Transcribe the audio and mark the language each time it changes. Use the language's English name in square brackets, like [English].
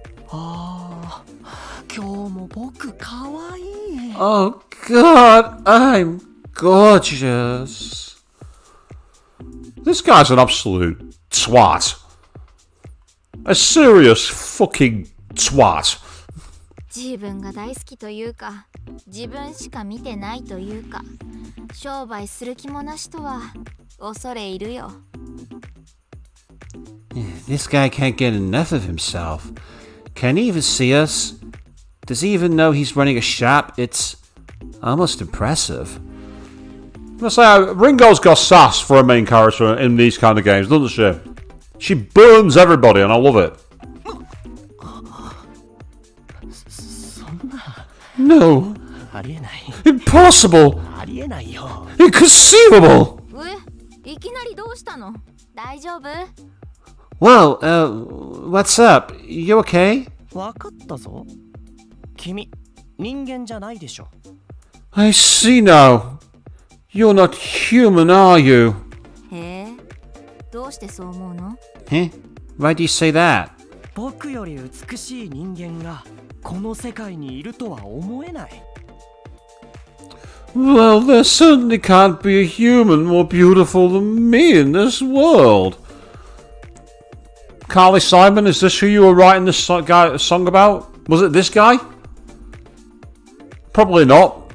[Japanese] ああ、今日も僕かわいい。 [English] Oh God, I'm gorgeous. This guy's an absolute twat. A serious fucking twat. [Japanese] 自分が大好きというか、自分しか見てないというか、商売する気もなしとは恐れ入るよ。 [English] This guy can't get enough of himself. Can he even see us? Does he even know he's running a shop? It's almost impressive. Let's say Ringo's got sass for a main character in these kind of games, doesn't she? She burns everybody and I love it. No. [Japanese] ありえない。 [English] Impossible. [Japanese] ありえないよ。 [English] Inconceivable. [Japanese] いきなりどうしたの？大丈夫？ [English] Well, what's up? You okay? [Japanese] わかったぞ。君、人間じゃないでしょ。 [English] I see now. You're not human, are you? [Japanese] へえ、どうしてそう思うの？ [English] Huh? Why do you say that? [Japanese] 僕より美しい人間がこの世界にいるとは思えない。 [English] Well, there certainly can't be a human more beautiful than me in this world. Carly Simon, is this who you were writing this song about? Was it this guy? Probably not.